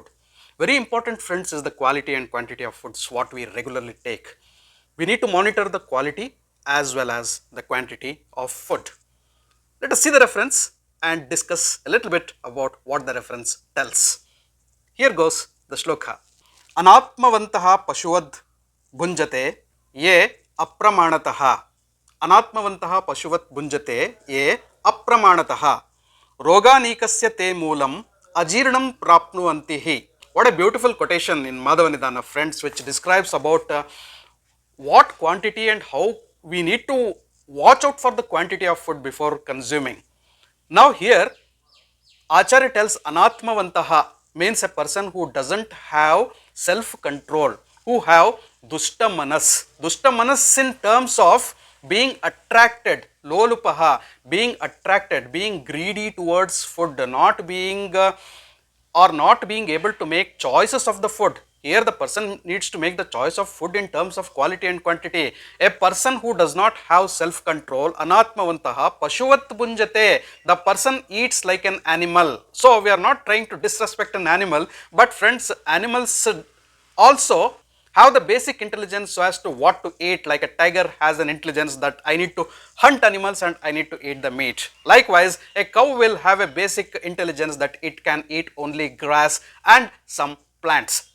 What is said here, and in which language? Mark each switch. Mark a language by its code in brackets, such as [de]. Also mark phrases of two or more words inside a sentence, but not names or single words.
[en] Very important friends is the quality and quantity of foods what we regularly take. We need to monitor the quality as well as the quantity of food. Let us see the reference and discuss a little bit about what the reference tells. Here goes the shloka. [sa] अनात्मवन्तः पशुवद् भुञ्जते ये अप्रमाणतः. अनात्मवन्तः पशुवत् भुञ्जते ये अप्रमाणतः. रोगानीकस्य ते मूलम् अजीर्णम् प्राप्नुवन्तिहि. [en] What a beautiful quotation in Madhava Nidana, friends, which describes about what quantity and how we need to watch out for the quantity of food before consuming. Now here Acharya tells Anatmavantaha means a person who doesn't have self-control, who have [sa] दुष्ट मनस्. दुष्ट मनस् [en] in terms of being attracted, lolupaha, being attracted, being greedy towards food, not being or not being able to make choices of the food. Here the person needs to make the choice of food in terms of quality and quantity. A person who does not have self-control, [sa] अनात्मवन्तः, पशुवत् भुञ्जते, [en] the person eats like an animal. So we are not trying to disrespect an animal, but friends, animals also have the basic intelligence so as to what to eat. Like a tiger has an intelligence that I need to hunt animals and I need to eat the meat. Likewise, a cow will have a basic intelligence that it can eat only grass and some plants.